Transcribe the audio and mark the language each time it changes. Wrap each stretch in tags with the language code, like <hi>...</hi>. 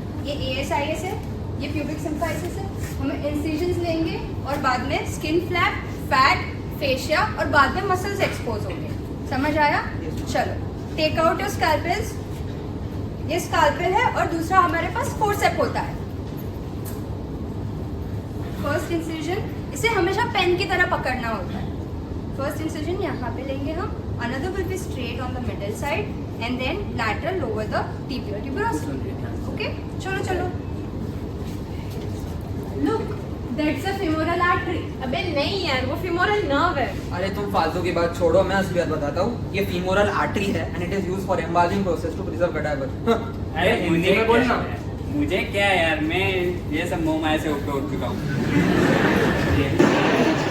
<hi>ये ASIS है, ये प्यूबिक सिम्फाइसिस है। हम इंसिजन्स लेंगे और बाद में स्किन फ्लैप, फैट, फेशिया और बाद में मसल्स एक्सपोज होंगे। समझ आया? चलो,</hi> <en>Take out your scalpels.</en> <hi>ये स्कैल्पेल है और दूसरा हमारे पास फोर्सेप होता है। फर्स्ट इंसिजन, इसे हमेशा पेन की तरह पकड़ना होता है। फर्स्ट इंसिजन यहाँ पे लेंगे हम,</hi> <en>another will be straight on the middle side and then lateral over the tibia tuberosum.</en> <hi>Okay? चलो चलो।</hi> <en>Look, that's a femoral artery.</en> <hi>अबे नहीं यार, वो femoral nerve है। अरे तुम फालतू की बात छोड़ो, मैं असलियत बताता हूँ। ये फीमोरल आर्टरी है</hi> <en>And it is used for embalming process to preserve cadaver.</en> <hi>अरे हिंदी में बोलना। मुझे क्या यार, मैं ये सब मोह माया से ऊपर उठ चुका हूँ।</hi>